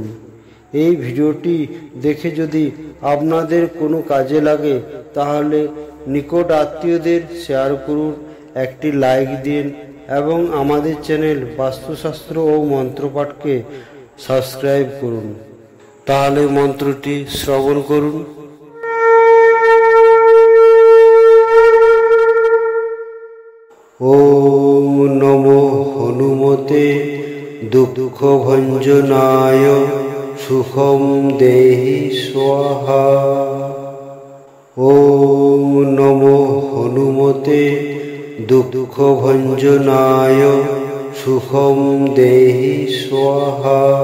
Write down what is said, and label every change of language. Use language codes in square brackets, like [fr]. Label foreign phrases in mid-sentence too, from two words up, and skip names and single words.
[bn] এই ভিডিওটি দেখে যদি আপনাদের কোনো কাজে লাগে তাহলে নিকট আত্মীয়দের শেয়ার করুন, একটি লাইক দিন এবং আমাদের চ্যানেল বাস্তুশাস্ত্র ও মন্ত্রপাঠকে সাবস্ক্রাইব করুন। তাহলে মন্ত্রটি শ্রবণ করুন। [sa] ओम नमो हनुमते दुःखभञ्जनाय सुखं देहि स्वाहा। ओम नमो हनुमते दुःखभञ्जनाय सुखं देहि स्वाहा।